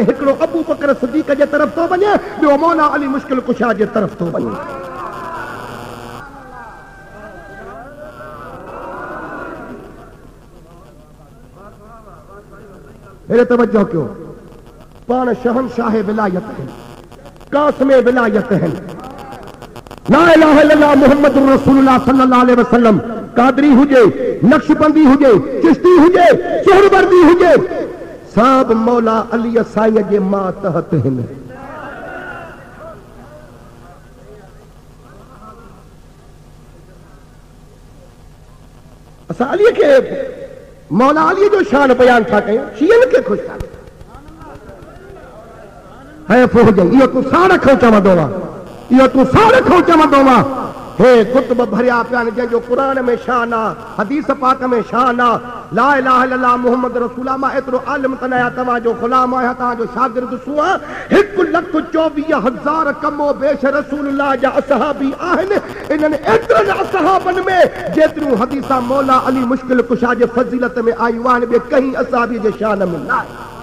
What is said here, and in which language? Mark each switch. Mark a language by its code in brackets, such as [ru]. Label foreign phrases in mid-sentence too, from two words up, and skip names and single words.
[sd] हिकिड़ो अबू बकर सिद्दीक़ जे तरफ़ थो वञे ॿियो मौला अली मुश्किल कुशा जे तरफ़ थो वञे। हेरे तवज्जो कयो पाण शहनशाह विलायत आहिनि कासिम विलायत आहिनि। [ar] لا إله إلا الله محمد رسول الله صلى الله عليه وسلم [sd] कादरी हुजे नक्शबंदी हुजे चिश्ती हुजे सुहरवर्दी हुजे सब मौला अली साईं जे मातहत आहिनि। असां अलीअ खे मौला अली जो शान बयान था कयूं शियन के खुश था हैफ़ हुजे। इहो तूं सारखो चवंदो आहे इहो तूं सारखो चवंदो आहे। हे कुतुब भरिया पिया आहिनि जंहिंजो क़ुरान में शान आहे हदीस पाक में शान आहे। [ar] لا إله إلا الله محمد رسول الله [sd] मां एतिरो आलिम त न आहियां तव्हांजो ग़ुलाम आहियां तव्हांजो शागिर्द सुआ। 1,24,000 कमो बेश रसूलुल्लाह जा असहाबी आहिनि। इन्हनि एतिरनि असहाबनि में जेतिरियूं हदीसा मौला अली मुश्किल कुशा जे फज़ीलत में आयूं आहिनि ॿिए कंहिं असहाबी जे शान में न आहे।